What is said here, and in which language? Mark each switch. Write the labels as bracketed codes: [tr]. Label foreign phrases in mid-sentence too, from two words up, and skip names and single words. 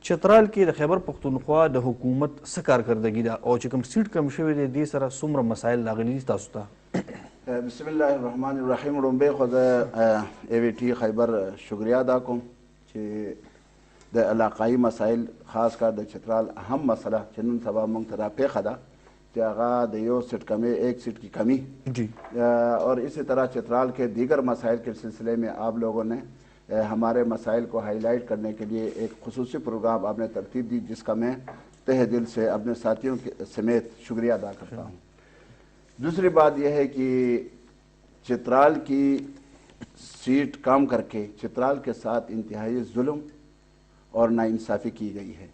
[ps] چترال کې د خیبر پښتونخوا د حکومت څه کارکردګي ده او چې کوم سیټ کم شوی دی دې سره څومره مسایل راغلي دي تاسو ته؟ [ar] بسم الله الرحمن الرحیم. [ps] لومبی خو د ای وی ټي خیبر شکریه ادا کوم چې د علاقایي مسایل خاص کار د چترال اهم مسله چې نن سبا موږ ته راپېښه ده کہ هغه د یو سیٹ کمی [ur] ایک سیٹ کی کمی جی، اور اسی طرح چترال کے دیگر مسائل کے سلسلے میں آپ لوگوں نے ہمارے مسائل کو ہائی لائٹ کرنے کے لیے ایک خصوصی پروگرام آپ نے ترتیب دی، جس کا میں تہ دل سے اپنے ساتھیوں کے سمیت شکریہ ادا کرتا ہوں. دوسری بات یہ ہے کہ چترال کی سیٹ کام کر کے چترال کے ساتھ انتہائی ظلم اور ناانصافی کی گئی ہے.